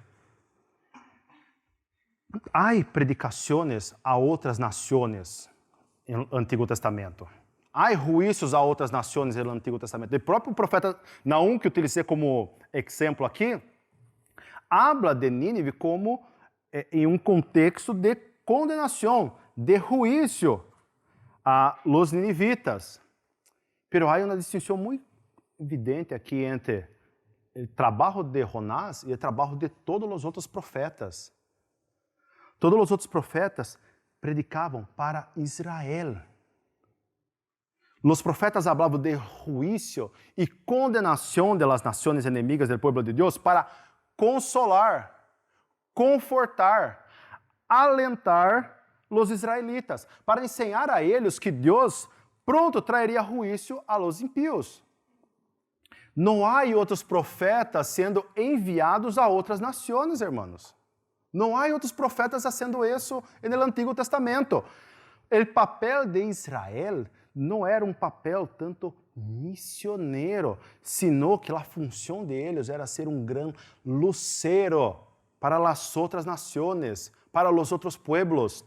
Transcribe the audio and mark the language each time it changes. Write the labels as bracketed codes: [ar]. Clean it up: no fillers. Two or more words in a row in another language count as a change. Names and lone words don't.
[pt] Há predicações a outras nações no Antigo Testamento. Há juízos a outras nações no Antigo Testamento. O próprio profeta Naum, que utilizei como exemplo aqui, habla de Nínive como em um contexto de condenação, de juízo [es] a los ninivitas. [pt] Pero há uma distinção muito evidente aqui entre o trabalho de Jonás e o trabalho de todos os outros profetas. Todos os outros profetas predicavam para Israel. Os profetas hablavam de juízo e condenação de [es] las naciones enemigas del pueblo [pt] de Deus para consolar, confortar, alentar os israelitas, para ensinar a eles que Deus pronto traeria juízo [es] a los impíos. [pt] Não há outros profetas sendo enviados a outras nações, irmãos. Não há outros profetas fazendo isso no Antigo Testamento. O papel de Israel não era um papel tanto missioneiro, [es] sino que [pt] a função deles era ser um grande lucero para as outras nações, para os outros pueblos.